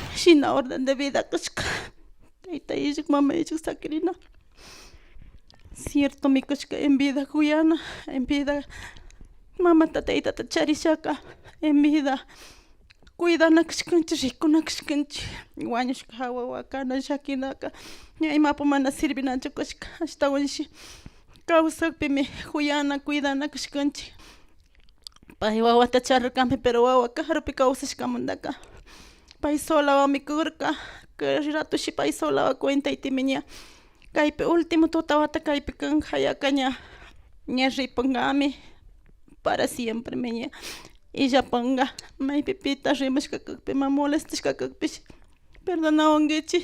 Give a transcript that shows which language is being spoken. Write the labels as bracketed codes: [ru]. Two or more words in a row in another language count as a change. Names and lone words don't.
[qu] shina [es] orden de vida [qu] kashka tayta ishik mama ishik sakirina cierto mi kashka [es] en vida [qu] kuyana [es] en vida [qu] mama taytata charishaka [es] en vida [qu] cuidana kashkanchik rikuna kashkanchik wañushka hawa wakana shakinaka ña imapu mana sirvinanchu kashka ashtawanshi kawsakpimi kuyana cuidana kashkanchik pay wawata charirkanmi pero wawa karupi kawsashkamantaka pay solawami karka kay ratushi pay solawa cuentaytimi ña kaypi último tutawata kaypi kan hayaka ña ripankami [es] para siempre [qu] ña illapanga maypipita rimashka kakpima molestashka kakpish perdonawankichik